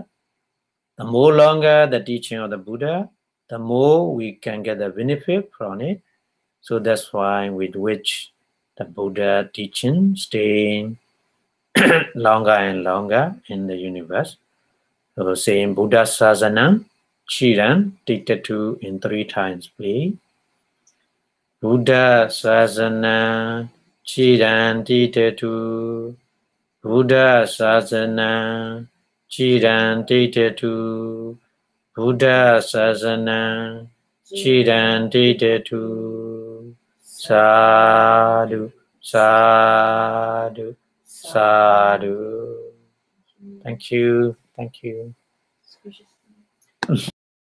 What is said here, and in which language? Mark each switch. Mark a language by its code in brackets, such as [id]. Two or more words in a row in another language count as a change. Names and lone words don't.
[en] The more longer the teaching of the Buddha, the more we can get the benefit from it. So that's why we wish the Buddha teaching staying longer and longer in the universe. So saying [pi] Buddha Sasanam, Chiran, [en] dictated to in 3 times, please. [pi] Buddha Sasana Chiran Titetu Buddha Sasana Chiran Titetu Buddha Sasana Chiran Titetu Sadhu Sadhu Sadhu. [en] Thank you. Thank you.